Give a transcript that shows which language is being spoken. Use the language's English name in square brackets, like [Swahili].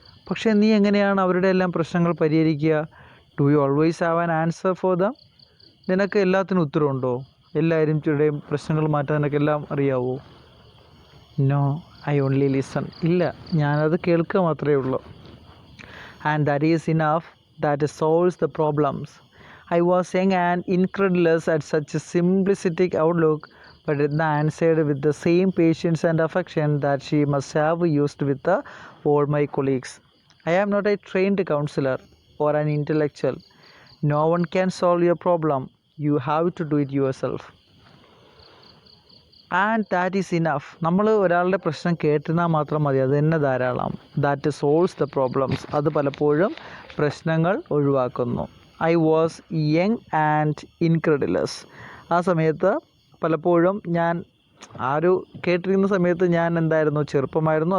[Malayalam] പക്ഷേ നീ എങ്ങനെയാണ് അവരുടെ എല്ലാം പ്രശ്നങ്ങൾ പരിഹരിക്കുക? [English] Do you always have an answer for them. [Malayalam] നിനക്ക് എല്ലാത്തിനും ഉത്തരവുണ്ടോ? എല്ലാവരുടെയും പ്രശ്നങ്ങൾ മാറ്റാൻ നിനക്കെല്ലാം അറിയാവോ? [English] No, I only listen. [Malayalam] ഇല്ല, ഞാനത് കേൾക്കുക മാത്രമേ ഉള്ളൂ. [English] And that is enough, that solves the problems. I was young and incredulous at such a simplistic outlook, but Edna answered with the same patience and affection that she must have used with all my colleagues. I am not a trained counselor or an intellectual. No one can solve your problem. You have to do it yourself. And that is enough. [Malayalam] നമ്മൾ ഒരാളുടെ പ്രശ്നം കേട്ടിരുന്നാൽ മാത്രം മതി, അത് തന്നെ ധാരാളം. [English] That solves the problems. [Malayalam] അത് പലപ്പോഴും പ്രശ്നങ്ങൾ ഒഴിവാക്കുന്നു. [English] I was young and incredulous. [Malayalam] ആ സമയത്ത് പലപ്പോഴും ഞാൻ കേട്ടിരിക്കുന്ന സമയത്ത് ഞാൻ എന്തായിരുന്നു? ചെറുപ്പമായിരുന്നു.